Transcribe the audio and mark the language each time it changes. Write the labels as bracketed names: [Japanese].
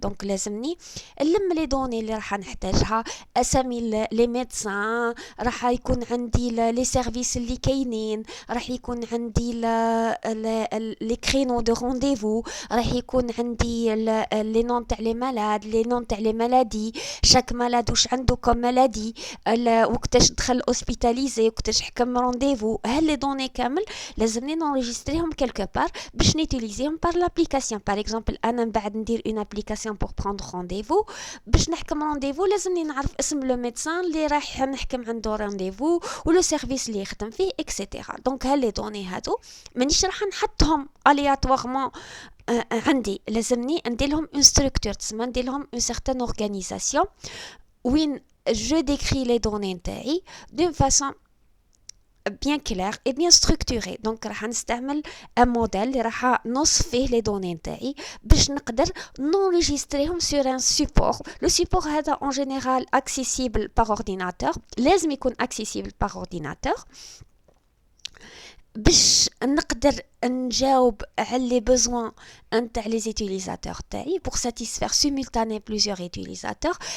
[Arabic] Donc لازمني نلم les données اللي راح نحتاجها, اسامي les médecins, راح يكون عندي les services اللي كاينين, راح يكون عندي [French] les créneaux de rendez-vous, [Arabic] راح يكون عندي les noms تاع les malades, [French] les noms تاع les maladies, [Arabic] chaque malade واش عنده comme maladie, وقتاش دخل hospitalisé, وقتاش حكم rendez-vous. هل les données كامل لازمني نenregistreهم quelque part باش نيتيليزيهم [French] par l'application. Par exemple, [Arabic] أنا بعد ندير [French] une application pour prendre rendez-vous. [Arabic] باش نحكم rendez-vous لازمني نعرف اسم le médecin اللي راح نحكم عنده rendez-vous و le service اللي يخدم فيه, etc. Donc هالي دوني هادو مانيش راح نحطهم aléatoirement عندي, لازمني ندير لهم une structure, تسمى ندير لهم une certaine organisation وين [French] je décris les données نتاعي d'une façon bien clair et bien structuré. [Arabic] Donc راح نستعمل un modèle اللي راح نوصف فيه les données نتاعي باش نقدر نenregistreهم [French] sur un support. Le support هذا en général accessible par ordinateur, [Arabic] لازم يكون [French] accessible par ordinateur [Arabic] باش نقدر نجاوب على [French] les besoins نتاع les utilisateurs تاعي pour satisfaire simultanément plusieurs utilisateurs.